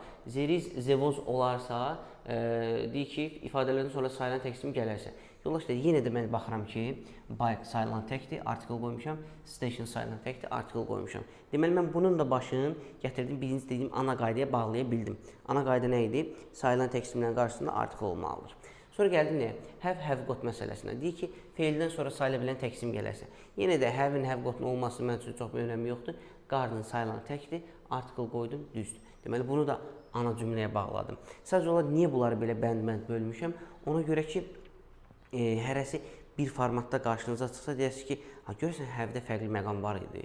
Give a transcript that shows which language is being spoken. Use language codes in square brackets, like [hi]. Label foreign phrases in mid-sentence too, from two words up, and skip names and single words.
[az] Zeriz, zevoz olarsa, deyir ki, ifadələrdən sonra sayılan tək isim gələrsə. Yoldaşlar, yenə də mən baxıram ki, bike sayılan təkdir, artikel qoymuşam, station sayılan təkdir, artikel qoymuşam. Deməli, mən bunun da başını gətirdim, birinci dediyim ana qaydaya bağlaya bildim. Ana qayda nə idi? Sayılan tək isimlərin qarşısında artikel olmalıdır. Sonra gəldim nəyə? [en] Have got [az] məsələsinə. Deyir ki, feildən sonra sayıla bilən tək isim gələrsə. Yenə də have-in, [en] have got- [az] un olması mən üçün çox bir önəmi yoxdur. Garden sayılan təkdir, artikel qoydum, düzdür. Deməli, bunu da ana cümləyə bağladım. Sadəcə olaraq, niyə bunları belə bənd-bənd bölmüşəm? Ona görə ki, hərəsi bir formatda qarşınıza çıxsa, deyəsiniz ki, görürsən, have-də fərqli məqam var idi.